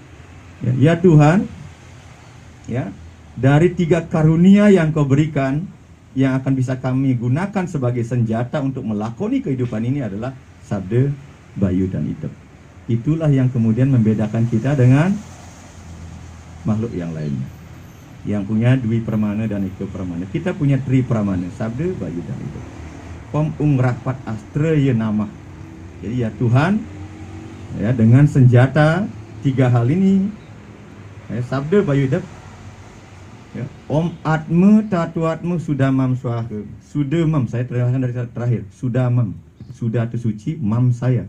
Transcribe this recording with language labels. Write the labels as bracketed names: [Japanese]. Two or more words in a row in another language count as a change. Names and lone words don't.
[Indonesian] Ya Tuhan, ya, dari 3 karunia yang Kau berikan, yang akan bisa kami gunakan sebagai senjata untuk melakoni kehidupan ini adalah sabda, bayu, dan idep. Itulah yang kemudian membedakan kita dengan makhluk yang lainnya, yang punya dwi pramana dan eko pramana. Kita punya tri pramana, sabda, bayu, dan idep. [Sanskrit] Om Ung Rahpat Astra Ya Nama. [Indonesian] Jadi ya Tuhan, ya, dengan senjata 3 hal ini, ya, sabda, bayu, idep, ya, [Sanskrit] Om Atma Tatuatma Sudamam Swaha. Sudamam, [Indonesian] saya terjemahkan dari terakhir. Sudamam, sudah itu suci, mam saya.